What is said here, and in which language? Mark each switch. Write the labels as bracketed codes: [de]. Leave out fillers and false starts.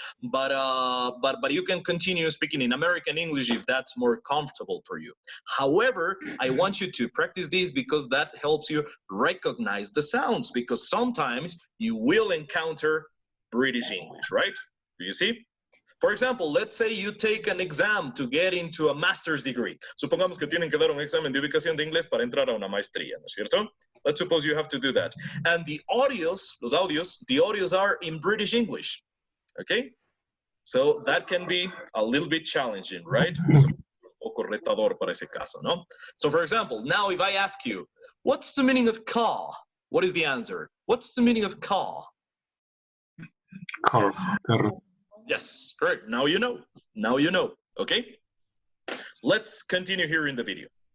[en] But you can continue speaking in American English if that's more comfortable for you. However, I want you to practice this because that helps you recognize the sounds. Because sometimes you will encounter British English, right? Do you see? For example, let's say you take an exam to get into a master's degree. [es] Supongamos que tienen que dar un examen de ubicación de inglés para entrar a una maestría, ¿no es cierto? [en] Let's suppose you have to do that. And the audios are in British English, okay? So that can be a little bit challenging, right? [es] Un poco retador para ese caso, ¿no? [en] So for example, now if I ask you, what's the meaning of car? What is the answer? What's the meaning of car? Car. Carro. Yes, correct. Now you know. Now you know. Okay? Let's continue here in the video.